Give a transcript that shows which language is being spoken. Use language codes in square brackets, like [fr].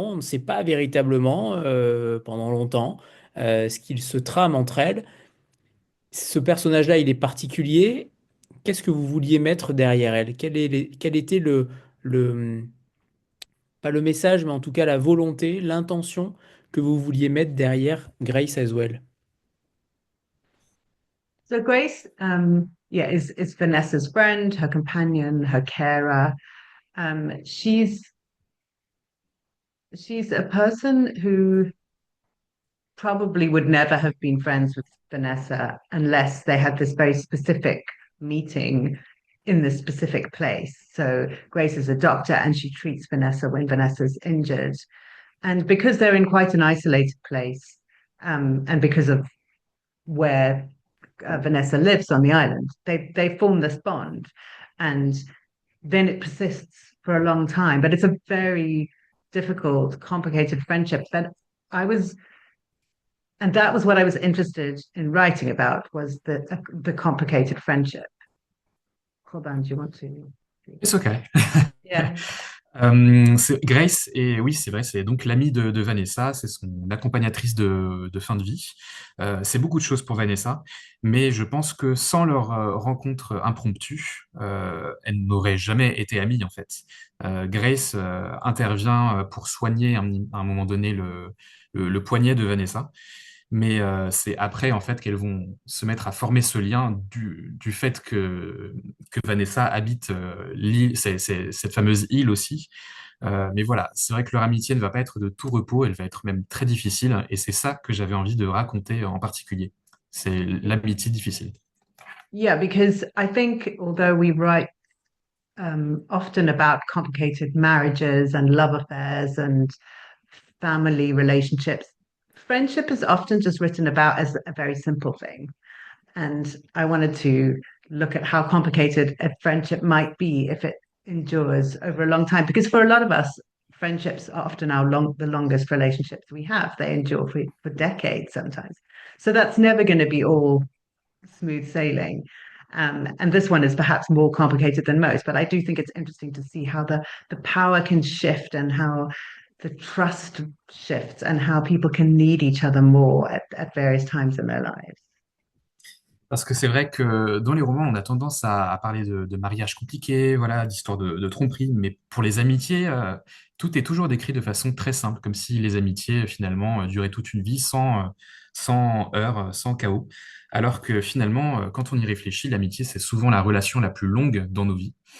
[fr] On ne sait pas véritablement pendant longtemps ce qu'il se trame entre elles. Ce personnage-là, il est particulier. Qu'est-ce que vous vouliez mettre derrière elle? Quel était pas le message, mais en tout cas la volonté, l'intention que vous vouliez mettre derrière Grace Aswell? [en] So Grace, yeah, is Vanessa's friend, her companion, her carer. Um, she's she's a person who probably would never have been friends with Vanessa unless they had this very specific meeting in this specific place. So Grace is a doctor and she treats Vanessa when Vanessa's injured. And because they're in quite an isolated place, and because of where Vanessa lives on the island, they form this bond, and then it persists for a long time. But it's a very difficult, complicated friendship that I was, and that was what I was interested in writing about, was the complicated friendship. Corbin, do you want to? It's okay. Yeah. [fr] Grace, et oui, c'est vrai, c'est donc l'amie de Vanessa, c'est son accompagnatrice de fin de vie. C'est beaucoup de choses pour Vanessa, mais je pense que sans leur rencontre impromptue, elles n'auraient jamais été amies en fait. Grace intervient pour soigner à un moment donné le poignet de Vanessa, mais c'est après en fait qu'elles vont se mettre à former ce lien du fait que Vanessa habite cette fameuse île aussi. Mais voilà, c'est vrai que leur amitié ne va pas être de tout repos, elle va être même très difficile, et c'est ça que j'avais envie de raconter en particulier. C'est l'amitié difficile. [en] Yeah, because I think although we write often about complicated marriages and love affairs and family relationships, friendship is often just written about as a very simple thing. And I wanted to look at how complicated a friendship might be if it endures over a long time. Because for a lot of us, friendships are often the longest relationships we have. They endure for decades sometimes. So that's never going to be all smooth sailing. And this one is perhaps more complicated than most, but I do think it's interesting to see how the power can shift and how the trust shifts and how people can need each other more at various times in their lives. [fr] Parce que c'est vrai que dans les romans, on a tendance à parler de mariage compliqué, voilà, d'histoire de tromperie, mais pour les amitiés, tout est toujours décrit de façon très simple, comme si les amitiés, finalement, duraient toute une vie sans heurts, sans chaos. Alors que finalement, quand on y réfléchit, l'amitié, c'est souvent la relation la plus longue dans nos vies.